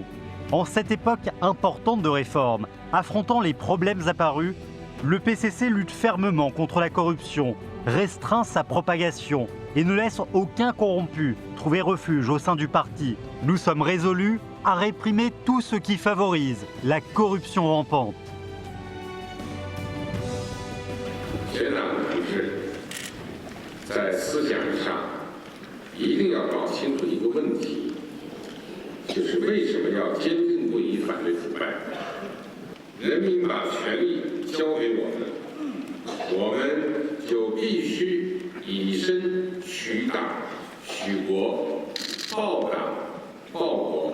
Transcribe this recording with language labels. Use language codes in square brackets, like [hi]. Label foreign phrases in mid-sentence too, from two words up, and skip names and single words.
[fr] En cette époque importante de réforme, affrontant les problèmes apparus, le PCC lutte fermement contre la corruption, restreint sa propagation et ne laisse aucun corrompu trouver refuge au sein du parti. Nous sommes résolus à réprimer tout ce qui favorise la corruption rampante. [zh] 全党同志在思想上一定要搞清楚一个问题，就是为什么要坚定不移反对腐败？人民把权力交给我们，我们就必须以身许党、许国，报党、报国。